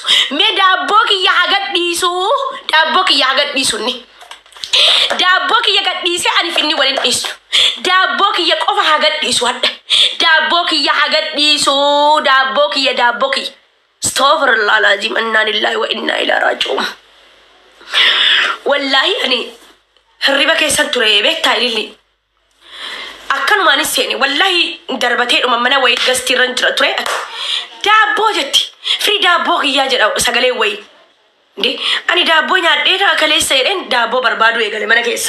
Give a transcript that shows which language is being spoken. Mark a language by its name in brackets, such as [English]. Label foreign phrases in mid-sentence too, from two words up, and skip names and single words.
[Oromo] Mee daabboo kiyya haa gadhiisu. Daabboo kiyya haa gadhiisu ni. Daabboo kiyya gadhiisee ani finni waliin dhiisu. Daabboo kiyya qofa haa gadhiisu hadda. Daabboo kiyya haa gadhiisu. Daabboo kiyya daabboo kiyya. [Arabic] أستغفر الله لازم. إنا لله وإنا إليه راجعون. [Oromo] Wallahi ani hirriba keessan ture beektaa ililli. Akkanumaanis seene wallahi darbateedhuma mana wayii gastiirran jira ture. Daabboo jetti. Firii daabboo kiyyaa jedha sagalee wayii. Ani daabboo nyaadhee kaleessa jedheen daabboo barbaadu eegale mana keessa.